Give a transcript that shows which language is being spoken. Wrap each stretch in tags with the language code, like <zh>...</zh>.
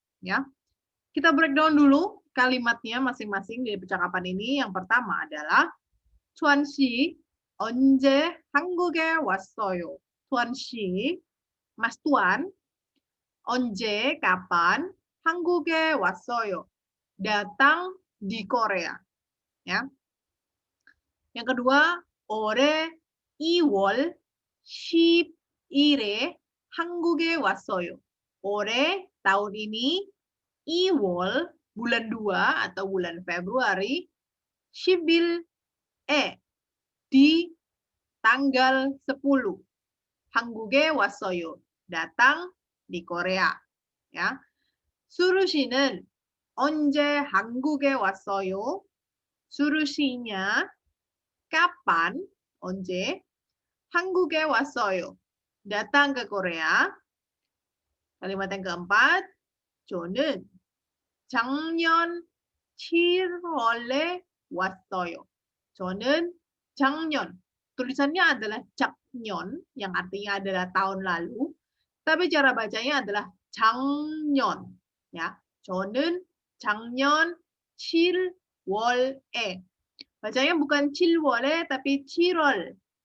<id>Ya, kita breakdown dulu kalimatnya masing-masing di percakapan ini. Yang pertama adalah</id> <ko>Tuan 씨 언제 한국에 왔어요? Tuan 씨, Mas Tuan, 언제</ko> <id>kapan</id> <ko>한국에 왔어요?</ko> <id>Datang di Korea. Ya. Yang kedua,</id> <ko>올해 2월 10일에 한국에 왔어요. 올해</ko> <id>tahun ini</id> <ko>2월</ko> <id>bulan 2 atau bulan Februari</id> <ko>10일에</ko> <id>di tanggal 10</id> <ko>한국에 왔어요.</ko> <id>datang di Korea. Ya.</id> <ko>수루 씨는 언제 한국에 왔어요? 수루 씨nya</ko> <id>kapan,</id> <ko>언제 한국에 왔어요.</ko> <id>datang ke Korea. Kalimat yang keempat,</id> <ko>저는 작년 7월에 왔어요. 저는 작년,</ko> <id>tulisannya adalah</id> <ko>작년,</ko> <id>yang artinya adalah tahun lalu, tapi cara bacanya adalah 작년.</id> <ko>Ya, 저는 작년 7월에.</ko> <id>Bacanya bukan</id> <ko>7월에,</ko> <id>tapi</id> <ko>7월.</ko>